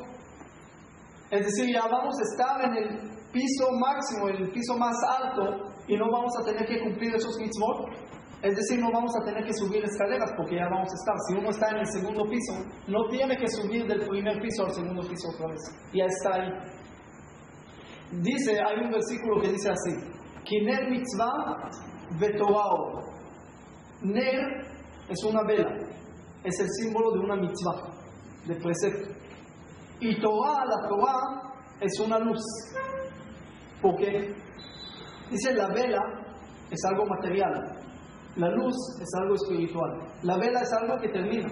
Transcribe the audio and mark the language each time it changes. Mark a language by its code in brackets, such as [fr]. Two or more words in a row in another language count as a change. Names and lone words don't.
[es] Es decir, ya vamos a estar en el piso máximo, en el piso más alto, y no vamos a tener que cumplir esos mitzvot. Es decir, no vamos a tener que subir escaleras porque ya vamos a estar. Si uno está en el segundo piso, no tiene que subir del primer piso al segundo piso otra vez. Ya está ahí. Dice, hay un versículo que dice así: [he] כי נר מצוה ותורה אור. [es] Ner es una vela, es el símbolo de una mitzvah, de precepto. Y Torah, la Torah, es una luz. ¿Por qué? Dice, la vela es algo material. La luz es algo espiritual. La vela es algo que termina.